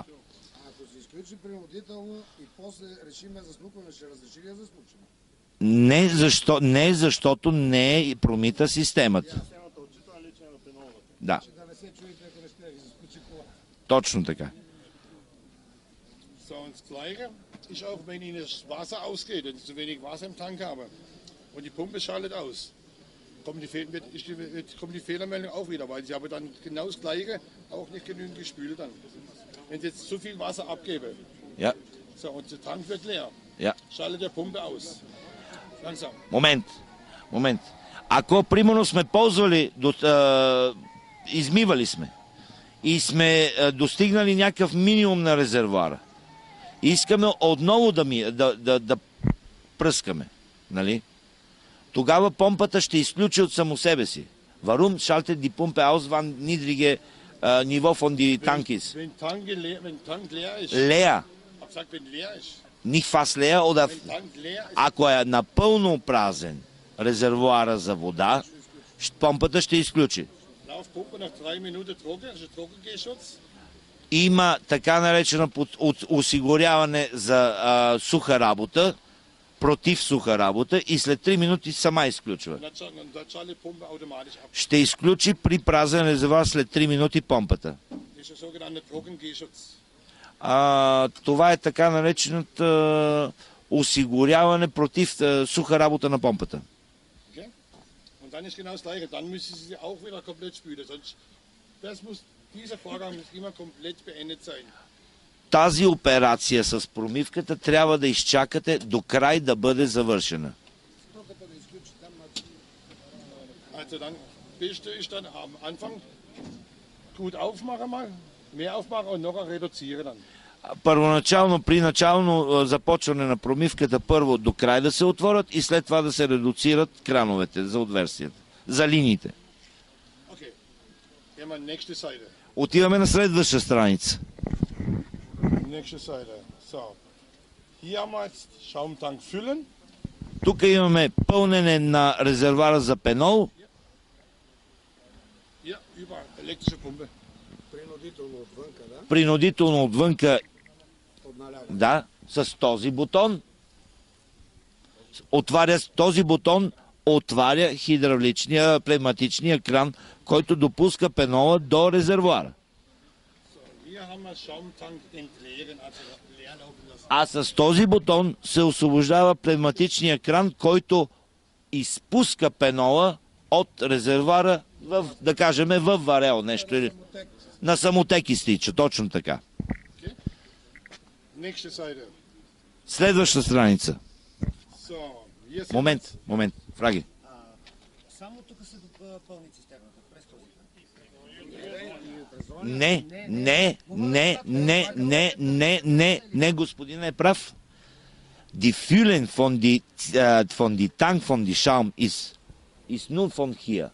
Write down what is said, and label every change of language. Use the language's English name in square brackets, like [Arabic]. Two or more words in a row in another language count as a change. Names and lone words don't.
[Bulgarian] Ако се изключи принудително и после решиме за смукване, ще разреши ли за смукване? Не, защото не е промита системата. Да. Да не се чуете, ако не ще ви заскучи кола. Точно така. [German] So, und das Gleiche ist auch, wenn Ihnen das Wasser ausgeht und Sie zu wenig Wasser im Tank haben und die Pumpe schaltet aus, kommt die Fehlermeldung auch wieder, weil Sie haben dann genau das Gleiche auch nicht genügend gespült dann. Wenn Sie jetzt zu viel Wasser abgeben, so, und der Tank wird leer, schaltet der Pumpe aus. Langsam. [Bulgarian] Момент. Ако примерно сме ползвали, измивали сме и сме достигнали някакъв минимум на резервуара, искаме отново да пръскаме, нали? Тогава помпата ще изключи от само себе си. [German] Warum schaltet die Pumpe aus, wann niedrige Niveau von die Tank ist? Wenn Tank leer ist. Leer. Ich sag, wenn leer ist. Nicht fast leer, oder [Bulgarian] ако е напълно празен резервуара за вода, помпата ще изключи. Има така наречена осигуряване за суха работа, против суха работа и след 3 минути сама изключва. Ще изключи при празен резервуар след 3 минути помпата. Това е така наречената осигуряване против суха работа на помпата. [German] dann ist genau das Gleiche. Dann müssen Sie sie auch wieder komplett spülen. Sonst, dieser Vorgang muss immer komplett beendet sein. [Bulgarian] Тази операция с промивката трябва да изчакате до край да бъде завършена. [German] Also dann Beste ist dann am Anfang gut aufmachen mal, mehr aufmachen und noch reduzieren dann. [Bulgarian] Първоначално, при начално започване на промивката, първо до край да се отворят и след това да се редуцират крановете за отверстията, за линиите. [German] Okay. Gehen wir nächste Seite. [Bulgarian] Отиваме на следваща страница. [German] Nächste Seite. So. Hier haben wir jetzt Schaumtank füllen. [Bulgarian] Тук имаме пълнене на резервуара за пенол. [German] Hier über elektrische Pumpe. [Bulgarian] Принудително отвънка, да? Принудително отвънка, Подналява. да, с този бутон. Този бутон отваря хидравличния, пневматичния кран, който допуска пенола до резервуара. [German] Hier haben wir Schaumtank entleeren, also leer laufen lassen. [Bulgarian] А с този бутон се освобождава пневматичния кран, който изпуска пенола от резервуара в, да кажем, в варел нещо или на самотек изтича, точно така. [German] Okay. Nächste Seite. [Bulgarian] Следваща страница. [German] So, hier sind [Bulgarian] Момент, фраги. Само тук се пълни цистерната, през този. Не, господин е прав. [German] Die Füllen von die Tank von die Schaum ist nur von hier.